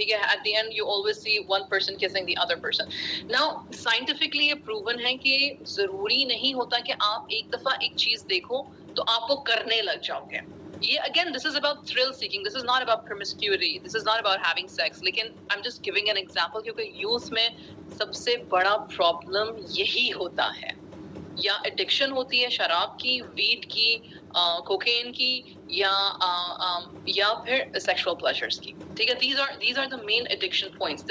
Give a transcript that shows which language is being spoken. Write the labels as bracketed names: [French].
[Urdu] ٹھیک ہے, [English] at the end you always see one person kissing the other person. Now scientifically [Urdu] یہ [English] proven [Urdu] ہے کہ ضروری نہیں ہوتا کہ آپ ایک دفعہ ایک چیز دیکھو تو آپ وہ کرنے لگ جاؤ گے. یہ [English] again this is about thrill seeking, this is not about promiscuity, this is not about having sex. [Urdu] لیکن [English] I'm just giving an example [Urdu] کیونکہ youth میں سب سے بڑا problem یہی ہوتا ہے, یا ایڈکشن ہوتی ہے شراب کی, ویڈ کی, کوکین کی, یا پھر سیکشل پلیجرز کی. ٹھیک ہے, [English] these are the main addiction points.